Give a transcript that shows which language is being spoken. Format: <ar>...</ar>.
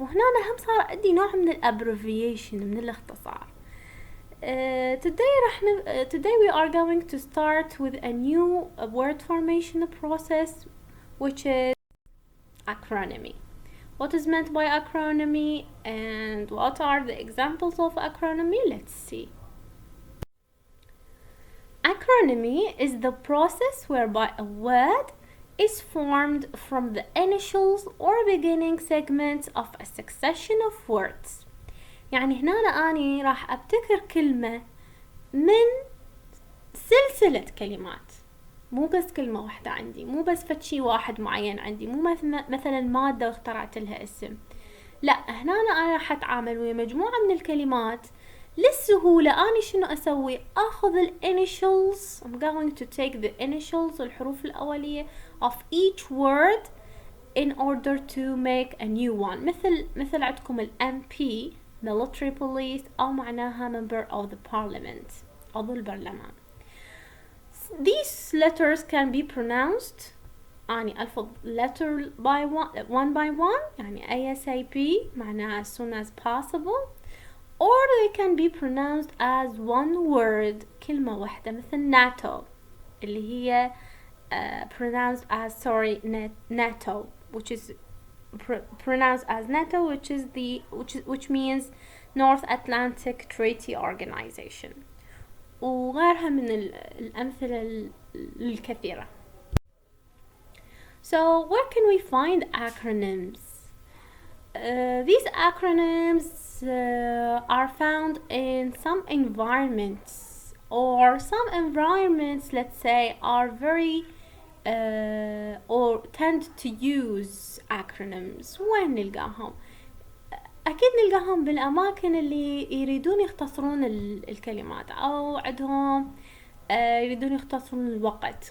<ar>وهنا هم صار عندي نوع من الابريفيشن، من الاختصار.</ar> <en>today we are going to start with a new word formation process, which is acronymy. What is meant by acronymy and what are the examples of acronymy? Let's see. Acronymy is the process whereby a word is formed from the initials or beginning segments of a succession of words.</en> <ar>يعني هنا أنا راح أبتكر كلمة من سلسلة كلمات، مو بس كلمة واحدة عندي، مو بس فتشي واحد معين عندي، مو مثلا مادة واخترعت لها اسم. لا، هنا أنا راح أتعامل ويا مجموعة من الكلمات. للسهولة أنا شنو أسوي؟ أخذ initials.</ar> <en>I'm going to take the initials،</en> <ar>الحروف الأولية</ar> <en>of each word in order to make a new one.</en> <ar>مثل عندكم ال</ar> <en>MP military police،</en> <ar>أو معناها</ar> <en>member of the parliament،</en> <ar>عضو البرلمان.</ar> <en>These letters can be pronounced،</en> <ar>أني ألفظ</ar> <en>letter by one by one، يعني ASAP معناها as soon as possible. Or they can be pronounced as one word،</en> <ar>كلمة واحدة، مثل</ar> <en>NATO</en> <ar>اللي هي</ar> <en>pronounced as NATO، which is pronounced as NATO, which means North Atlantic Treaty Organization.</en> <ar>وغيرها من الأمثلة الكثيرة.</ar> <en>So where can we find acronyms? These acronyms are found in some environments, or some environments, let's say, are very or tend to use acronyms.</en> <ar>وين نلقاهم؟ أكيد نلقاهم بالأماكن اللي يريدون يختصرون الكلمات، أو عندهم يريدون يختصرون الوقت.</ar>